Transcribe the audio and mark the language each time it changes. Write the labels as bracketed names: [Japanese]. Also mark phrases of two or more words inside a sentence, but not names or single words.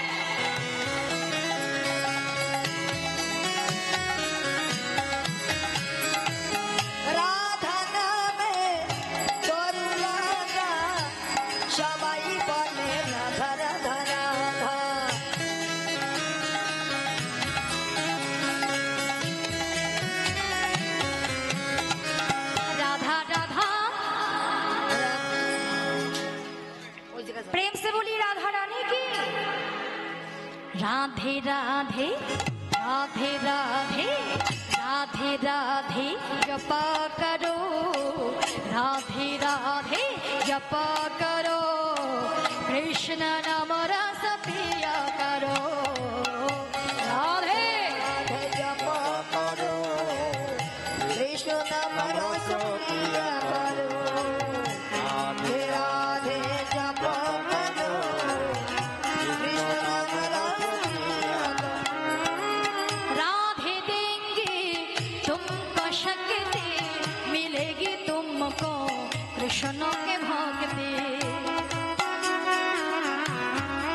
[Bangla] রাধা নামে তরুলতা সবাই বলে রাধা রাধা রাধা। রাধা রাধা। ওই জায়গায় যাও। [Hindi] प्रेम से बोली राधा रानी की। राधे राधे राधे राधे राधे राधे जपा करो, राधे राधे जपा करो, कृष्ण नाम रस पिया करो। राधे राधे जप करो, कृष्ण नाम रस पिया करो। राधे राधे जप करो, कृष्ण नाम रस पिया करो। राधे देंगे तुमको शक्ति, मिलेगी तुमको कृष्ण के भक्ति।